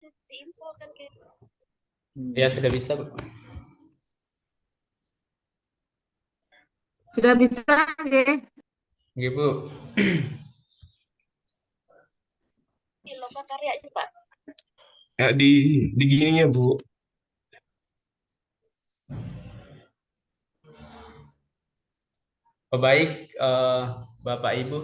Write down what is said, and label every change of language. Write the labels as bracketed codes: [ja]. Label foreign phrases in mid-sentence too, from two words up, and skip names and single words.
[id] Ya, sudah bisa, Bu. Sudah bisa, nggih. Nggih, Bu. Ya, di gininya, Bu. Oh, baik, Bapak Ibu.